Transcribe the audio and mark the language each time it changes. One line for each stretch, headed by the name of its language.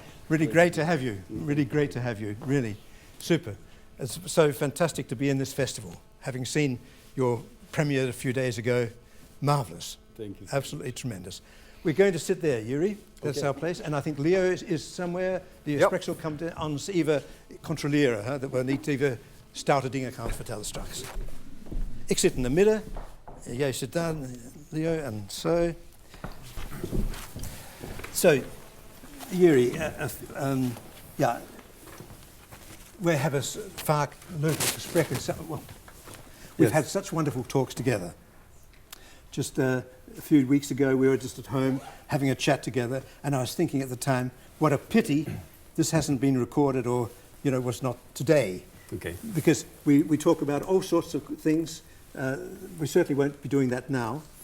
English: Really great to have you. Really, super. It's so fantastic to be in this festival. Having seen your premiere a few days ago, marvelous. Thank you. Absolutely tremendous. We're going to sit there, Jiri. That's Okay. our place. And I think Leo is somewhere.
Dutch: Die Spreksel komt ons even controleren. Hè? Dat we niet even stoute dingen gaan vertellen straks. Ik zit in de midden. Jij zit daar, Leo, en zo. So, Jiri, we hebben vaak leuke gesprekken.
English: We've had such wonderful talks together. Just a few weeks ago, we were just at home having a chat together, and I was thinking at the time, what a pity this hasn't been recorded or, was not today. Okay. Because we talk about all sorts of things. We certainly won't be doing that now.